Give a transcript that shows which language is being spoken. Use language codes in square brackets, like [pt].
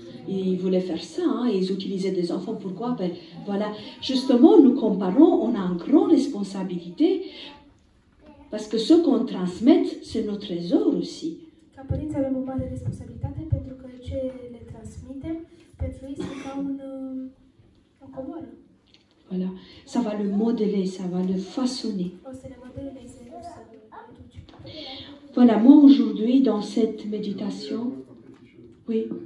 [fr] Ils voulaient faire ça, hein. Ils utilisaient des enfants. Pourquoi? Ben, voilà. Justement, nous comparons, on a une grande responsabilité parce que ce qu'on transmet, c'est notre trésor aussi. [ro] Ca părinți avem o mare responsabilitate pentru că ce le transmitem pentru ei sunt ca o comoară. [fr] Voilà. Ça va le modeler, ça va le façonner. [ro] O să le modeleze, o să le educe. [fr] Voilà, moi aujourd'hui, dans cette méditation, oui.